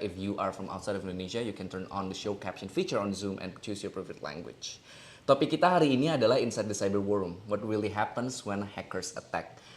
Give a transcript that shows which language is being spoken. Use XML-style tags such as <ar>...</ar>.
<en>If you are from outside of Indonesia, you can turn on the show caption feature on Zoom and choose your preferred language.</en> <id>Topik kita hari ini adalah Inside the Cyber War Room.</id> <en>What really happens when hackers attack.</en>